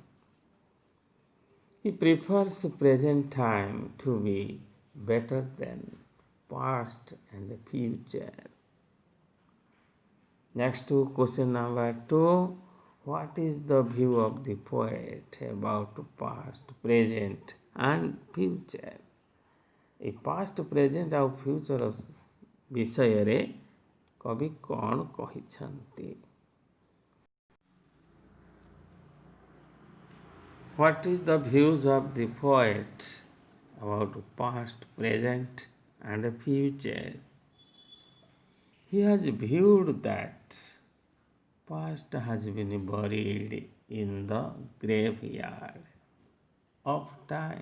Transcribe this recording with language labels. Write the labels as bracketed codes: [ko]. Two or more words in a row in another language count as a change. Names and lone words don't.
[en] He prefers present time to be better than past and future. Next to question number 2. What is the view of the poet about past, present and future? [or] ଏ [en] past, present [or] ଆଉ future ବିଷୟରେ କବି କ'ଣ କହିଛନ୍ତି? [en] What is the views of the poet about past, present and future? He has viewed that past has been buried in the graveyard of time.